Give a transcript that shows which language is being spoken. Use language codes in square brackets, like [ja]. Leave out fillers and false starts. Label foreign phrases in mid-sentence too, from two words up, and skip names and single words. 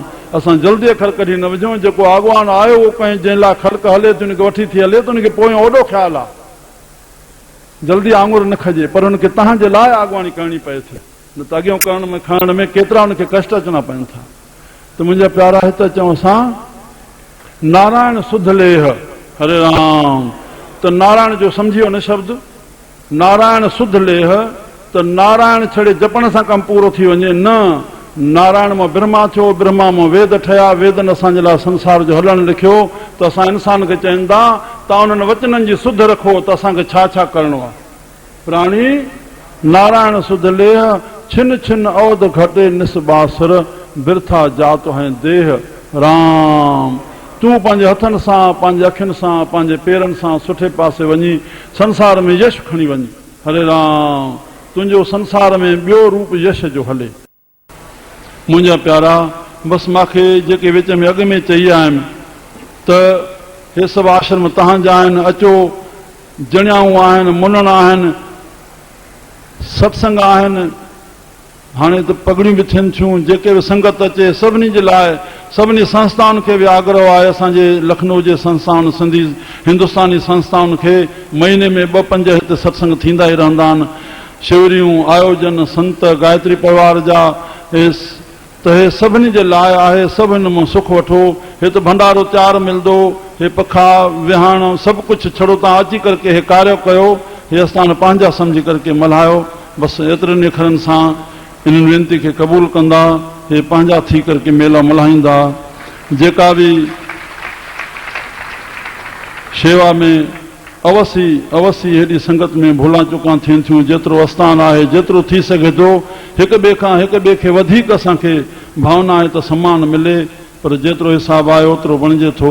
[sd] असां जल्दी अखर कढी न विझूं, जेको अॻुवान आयो उहो कंहिं जंहिं लाइ ख़लक हले त उनखे वठी थी हले त उनखे पोयां ओॾो ख़्यालु आहे, जल्दी आङुर न खजे, पर हुनखे तव्हांजे लाइ अॻुवाणी करणी पए थी, न त अॻियां करण में खणण में केतिरा हुनखे कष्ट अचणा पवनि था। त मुंहिंजा प्यारा हिते चऊं असां [hi] नारायण सुध लेह। [sd] हरे राम। त नारायण जो सम्झियो न शब्द, [hi] नारायण सुध लेह [sd] त नारायण छड़े जपण सां कमु पूरो थी वञे, न। नारायण मां ब्रह्मा थियो, ब्रह्मा मां वेद ठहिया, वेदनि असांजे लाइ संसार जो हलणु लिखियो, त असां इंसान खे चवनि था तव्हां उन्हनि वचननि जी सुध रखो त असांखे छा छा करिणो आहे। [hi] प्राणी नारायण सुध लेह छिन छिन अवध घटे निसबासुर बिरथा जात है देह। [sd] राम। तूं पंहिंजे हथनि सां, पंहिंजे अखियुनि सां, पंहिंजे पेरनि सां सुठे पासे वञी संसार में यश खणी वञी। हरे राम। तुंहिंजो संसार में ॿियो रूप यश जो हले। मुंहिंजा प्यारा, बसि मूंखे जेके विच में अॻ में चई आहिनि त हे सभु आश्रम तव्हांजा आहिनि, अचो, जणियाऊं आहिनि, मुनण आहिनि, सत्संग आहिनि, हाणे त पगड़ियूं बि थियनि थियूं, जेके बि संगत अचे सभिनी जे लाइ, सभिनी संस्थाउनि खे बि आग्रह आहे, असांजे लखनऊ जे संस्थाउनि, सिंधी हिंदुस्तानी संस्थाउनि खे महीने में 2-5 हिते सत्संग थींदा ई रहंदा आहिनि। शिवरियूं, आयोजन, संत, गायत्री परिवार जा, त हे सभिनी जे लाइ आहे, सभु हिन मां सुख वठो। हिते भंडारो तयारु मिलंदो, हे पखा विहाण सभु कुझु छड़ो तव्हां अची करके हे कार्य कयो, हे असां पंहिंजा सम्झी करके मल्हायो। बसि एतिरनि अखरनि सां इन्हनि वेनती खे क़बूल कंदा, हे पंहिंजा थी करके मेला मल्हाईंदा। जेका बि शेवा में अवसी हेॾी संगत में भुला चुका थियनि थियूं, जेतिरो आस्थान आहे, जेतिरो थी सघे थो हिक ॿिए खे वधीक असांखे भावना आहे त सम्मान मिले, पर जेतिरो हिसाबु आहे ओतिरो बणिजे थो।